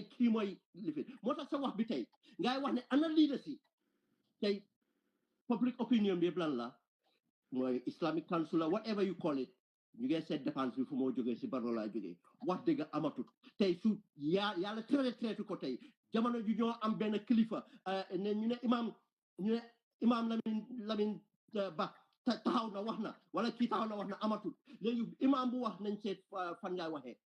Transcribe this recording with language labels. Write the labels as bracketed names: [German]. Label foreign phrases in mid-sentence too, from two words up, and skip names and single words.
[Wolof] kii mooy lifi moo tax sa wax bi tey ngay wax ne ana leader si tey [English] public opinion [Wolof] bi yëpp lan la mooy [English] Islamic Council whatever you call it [Wolof] ñu ngi seet dépense bi fu moo jógee si Barrow laa jógee wax dëgg amatut tey su yàlla traité ko tey jamono ju ñoo am benn kilifa ne ñu ne imaam Lamin Ba taxaw na wax na wala kii taxaw na wax na amatut léegi imaam bu wax nañ seet fan ngay waxee